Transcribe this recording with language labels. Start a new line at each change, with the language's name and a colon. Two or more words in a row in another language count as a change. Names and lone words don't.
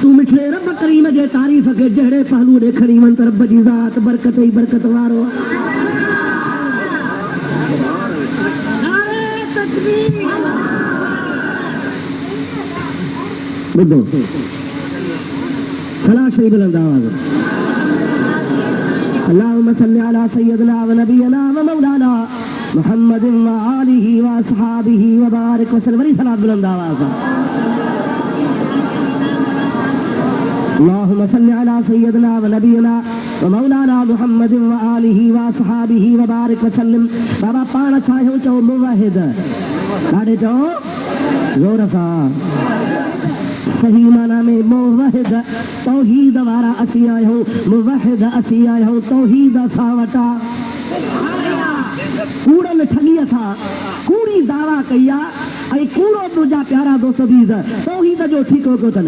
Sindhi: तूं मिठड़े रब करीम जे तारीफ़ खे जहिड़े पहलू ॾेखारी वञ त रब जी ज़ात बरकत ई बरकत वारो आहे। ॿुधो सलाह शरीफ़ बुलंद आवाज़।
Arabic: اللهم صل على سيدنا ونبينا ومولانا محمد وآله وأصحابه وبارك وسلم.
Sindhi: वरी सलाह बुलंद आवाज़।
Arabic: اللهم صل على سيدنا ونبينا ومولانا محمد وآله وأصحابه وبارك وسلم.
Sindhi: बाबा पाण छायो चओ मुवाहिद, ॾाढे चओ ज़ोर सां। सही माना में मुवाहिद तौहीद वारा असी आहियूं, मुवाहिद असी आहियूं तौहीद असां वटा। कूड़नि ठॻीअ सां कूड़ी दावा कई आहे ऐं कूड़ो मुंहिंजा प्यारा दोस्त बीज़ तौहीद जो ठीको कयो अथनि।